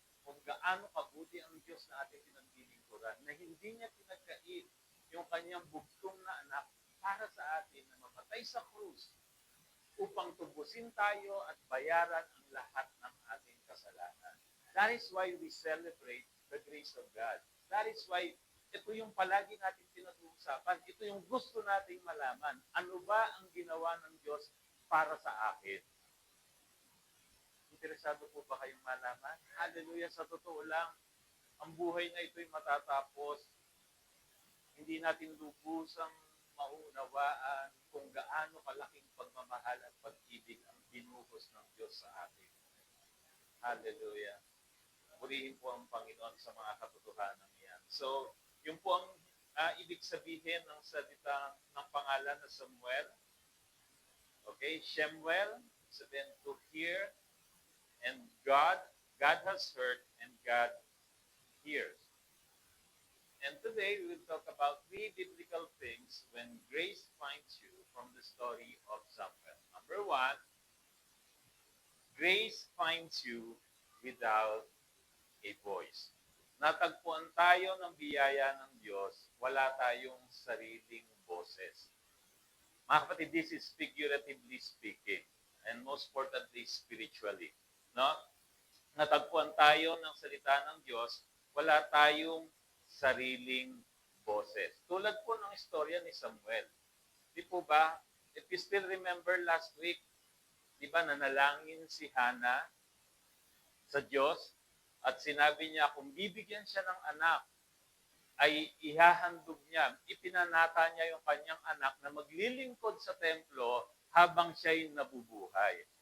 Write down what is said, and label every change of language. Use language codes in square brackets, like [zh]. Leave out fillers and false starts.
[tl] Kung gaano kabuti ang Diyos na ating pinaglilingkuran, na hindi niya pinagkait yung kanyang bugtong na anak para sa atin na mamatay sa krus upang tubusin tayo at bayaran ang lahat ng ating kasalanan. [en] That is why we celebrate the grace of God. That is why [tl] ito yung palagi natin pinag-uusapan. Ito yung gusto nating malaman. Ano ba ang ginawa ng Diyos para sa akin? Interesado po ba kayong malaman? Hallelujah, sa totoo lang, ang buhay na ito'y matatapos. Hindi natin lubusang maunawaan kung gaano kalaking pagmamahal at pag-ibig ang binuhos ng Diyos sa atin. Hallelujah. Purihin po ang Panginoon sa mga katotohanan yan. So, yung po ang ibig sabihin ng salita ng pangalan na Samuel. [en] Okay, Shemuel, sabihin to hear, and God has heard, and God hears. And today, we will talk about 3 biblical things when grace finds you from the story of Samuel. Number 1, grace finds you without a voice. [tl] Natagpuan tayo ng biyaya ng Diyos, wala tayong sariling boses. [en] Mga kapatid, this is figuratively speaking, and most importantly, spiritually. [tl] No? Natagpuan tayo ng salita ng Diyos, wala tayong sariling boses. Tulad po ng istorya ni Samuel. Di po ba, [en] if you still remember last week, [tl] di ba nanalangin si Hannah sa Diyos, at sinabi niya, kung bibigyan siya ng anak, ay ihahandog niya, ipinanata niya yung kanyang anak na maglilingkod sa templo habang siya'y nabubuhay.